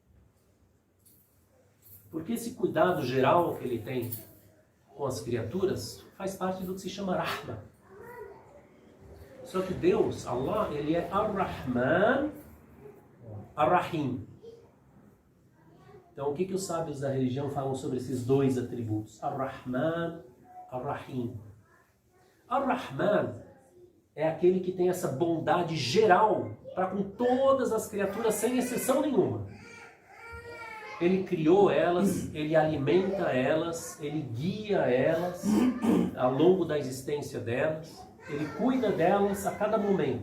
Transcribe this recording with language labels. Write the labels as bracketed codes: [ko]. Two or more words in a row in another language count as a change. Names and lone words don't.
[pt] Porque esse cuidado geral que ele tem com as criaturas faz parte do que se chama Rahma. Só que Deus, Allah, ele é Ar-Rahman, Ar-Rahim. Então o que os sábios da religião falam sobre esses dois atributos? Ar-Rahman, Ar-Rahim. Ar-Rahman é aquele que tem essa bondade geral para com todas as criaturas, sem exceção nenhuma. Ele criou elas, ele alimenta elas, ele guia elas ao longo da existência delas, ele cuida delas a cada momento.